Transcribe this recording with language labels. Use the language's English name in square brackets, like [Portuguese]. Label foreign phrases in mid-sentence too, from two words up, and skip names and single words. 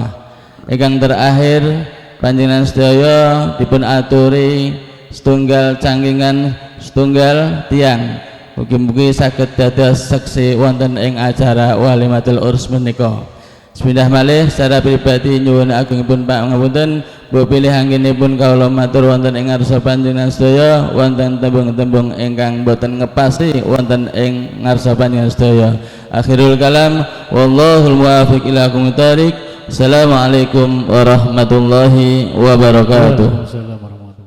[Javanese] Ingkang terakhir panjenengan sedaya dipun aturi setunggal cangkingan setunggal tiang mugi-mugi saged dados seksi wonten ing acara walimatul urs menika. Bismillah malih secara pribadi nyuwun agungipun pangapunten mbok pilih anggenipun kawula matur wonten ing ngarsa panjenengan sedaya wonten tembung-tembung ingkang boten ngepasti wonten ing ngarsa panjenengan sedaya. [Arabic] آخر الكلام والله الموفق إلى أقوم الطريق. السلام عليكم ورحمة الله وبركاته.